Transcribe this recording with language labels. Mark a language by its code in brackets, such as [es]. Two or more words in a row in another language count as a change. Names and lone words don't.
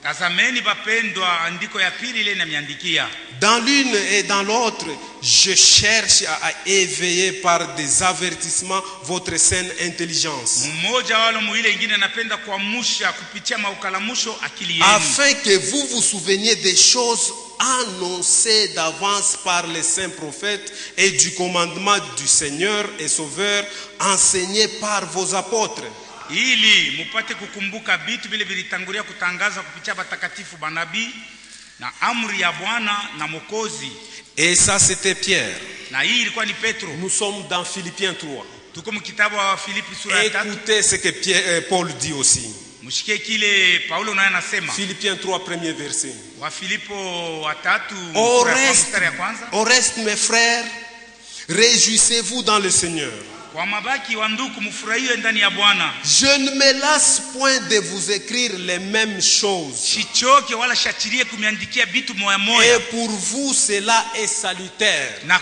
[fr] Dans l'une et dans l'autre, je cherche à éveiller par des avertissements votre saine intelligence. Afin que vous vous souveniez des choses annoncées d'avance par les saints prophètes et du commandement du Seigneur et Sauveur enseigné par vos apôtres. [sw] Ili mupate kukumbuka vitu vile vilitangulia kutangaza kupitia watakatifu manabii na amri ya Bwana na Mwokozi. [fr] Et ça c'était Pierre. [sw] Na hii ilikuwa ni Petro. [fr] Nous sommes dans Philippiens 3. [sw] Tuko mkitabu wa Filipi sura ya 3. [fr] Écoutez ce que Paul dit aussi. [sw] Mshikie kile Paulo naye anasema. [fr] Philippiens 3 premier verset. [sw] Wa Filipo 3 mstari ya kwanza. [fr] Au reste mes frères, réjouissez-vous dans le Seigneur. Je ne me lasse point de vous écrire les mêmes choses. Et pour vous cela est salutaire.